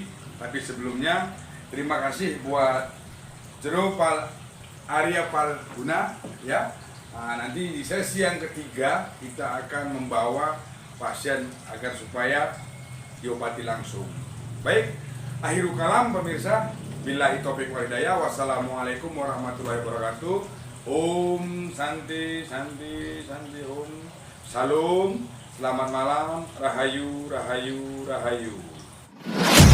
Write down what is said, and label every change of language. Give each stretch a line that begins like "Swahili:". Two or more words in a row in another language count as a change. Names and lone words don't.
Indonesian: Tapi sebelumnya terima kasih buat Jero Arya Palguna, ya. Nah, nanti di sesi yang ketiga kita akan membawa pasien agar supaya diobati langsung. Baik,
Arabic: آخر الكلام
Indonesian: pemirsa.
Arabic: بالله التوفيق والهداية. والسلام عليكم ورحمة الله وبركاته.
Sanskrit: ॐ शान्ति शान्ति शान्ति ॐ. Salam.
Indonesian: Selamat malam. Rahayu Rahayu Rahayu.